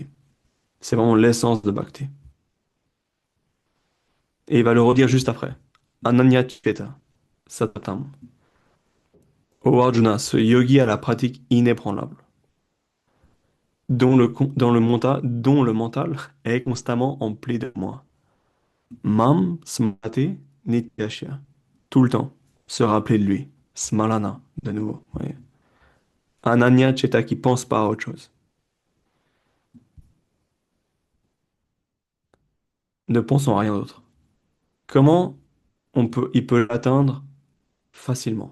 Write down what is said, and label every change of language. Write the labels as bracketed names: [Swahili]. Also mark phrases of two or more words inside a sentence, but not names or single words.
[French] C'est vraiment l'essence de Bhakti. Et il va le redire juste après. [Sanskrit] अनन्य चेता, सततम्. [French] Ô Arjuna, ce yogi a la pratique inébranlable, dont le mental est constamment empli de moi. [Sanskrit] माम् स्मरति नित्यस्य. [French] Tout le temps, se rappeler de lui. Smarana, de nouveau. Oui. [Sanskrit] अनन्य चेता [French] qui pense pas à autre chose. Ne pensons à rien d'autre. Comment il peut l'atteindre facilement?